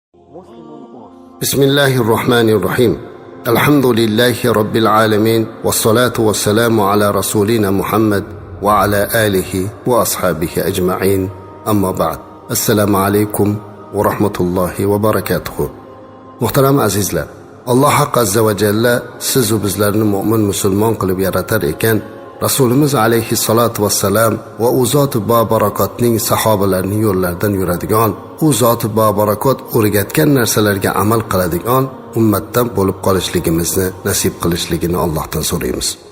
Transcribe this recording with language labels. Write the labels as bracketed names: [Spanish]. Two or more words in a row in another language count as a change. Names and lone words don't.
[Arabic] بسم الله الرحمن الرحيم الحمد لله رب العالمين والصلاة والسلام على رسولنا محمد وعلى آله وأصحابه أجمعين أما بعد السلام عليكم ورحمة الله وبركاته. [Uzbek] Muhtaram azizlar, Alloh haq [Arabic] عز وجل [Uzbek] siz va bizlarni mu'min musulmon qilib yaratar ekan, Rasulimiz [Arabic] عليه الصلاة والسلام [Uzbek] va u zot barakotning sahobalarining yo'llaridan yuradigan, u zot barakot o'rgatgan narsalarga amal qiladigan ummatdan bo'lib qolishligimizni nasib qilishligini Allohdan so'raymiz.